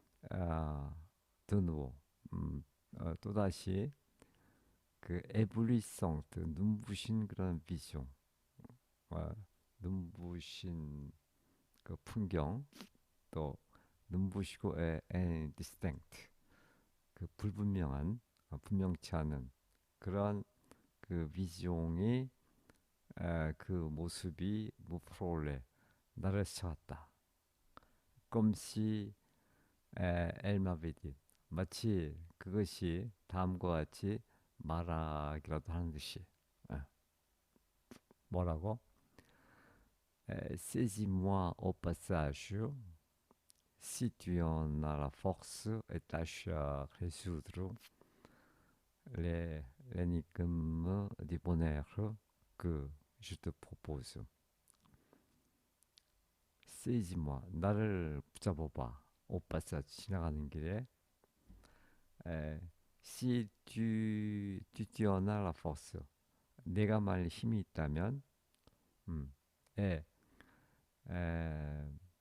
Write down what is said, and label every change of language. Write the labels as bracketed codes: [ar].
[ko] 아, [fr] de nouveau [ko] 또다시 그 éblouissante 눈부신 그런 비숑 아, 눈부신 그 풍경 또 눈부시고 indistinct 그 불분명한 분명치 않은 그런 그 비숑이 그 모습이 무프롤레 나를 스쳐갔다. 꼼시 엘마베디 마치 그것이 다음과 같이 말하기라도 하는 듯이 에, 뭐라고? [fr] Saisis-moi au passage si tu en as la force et tâche à résoudre l'énigme du bonheur que je te propose. [ko] 세이지마 나를 붙잡아봐 오빠사 지나가는 길에 [fr] si tu en as la force [ko] 내가 만일 힘이 있다면 음, 에, 에,